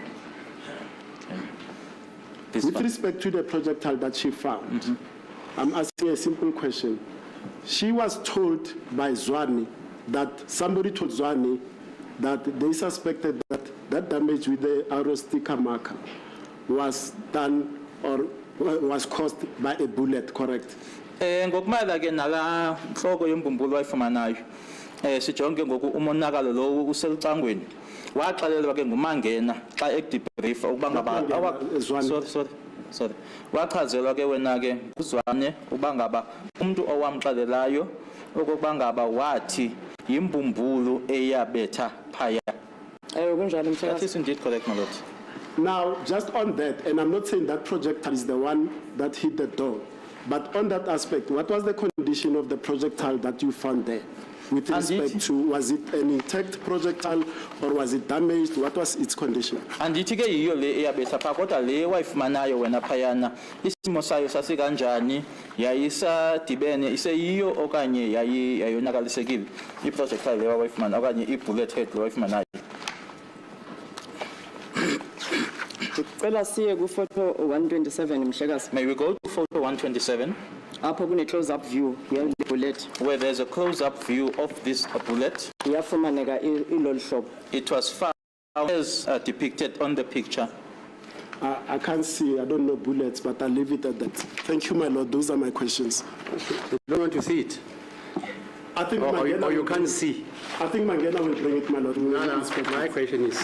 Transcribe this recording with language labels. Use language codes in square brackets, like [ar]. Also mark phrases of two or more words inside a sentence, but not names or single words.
[en] With respect to the projectile that she found, I'm asking a simple question. She was told by Zwane that somebody told Zwane that they suspected that that damage with the arrow sticker marker was done or was caused by a bullet, correct? [xh] Ngokumala ke nala nhloko yembumbulu wayifumanayo sijonge ngoku umonakalo lo uselicangweni waxelelwa ke ngumangena xa ekudebrief ukuba ngaba sorry wachazelwa ke wena ke kuzwane ukuba ngaba umuntu owamxelelayo ukuba ngaba wathi yimbumbulu eyabetha phaya. [en] That is indeed correct, my lord. Now, just on that, and I'm not saying that projectile is the one that hit the door, but on that aspect, what was the condition of the projectile that you found there? With respect to, was it an intact projectile or was it damaged? What was its condition? [xh] Andithi ke yiyo le eyabetha pha kodwa le wayifumanayo wena phayana isimo sayo sasikanjani yayisadibene iseyiyo okanye yayonakalisekile iprojectile le wayifumana okanye ibullet head le wayifumanayo. Cela siye ku photo 127 mhlekazi. [en] May we go to photo 127? [xh] Apho kune [en] close up view [xh] ye bullet. [en] Where there's a close up view of this bullet. [xh] Yafumaneka ilolu hlobo. [en] It was found as depicted on the picture. I can't see, I don't know bullets, but I'll leave it at that. Thank you, my lord. Those are my questions. You don't want to see it? I think or you can't see? I think Mangena will bring it, my lord. No, my question is...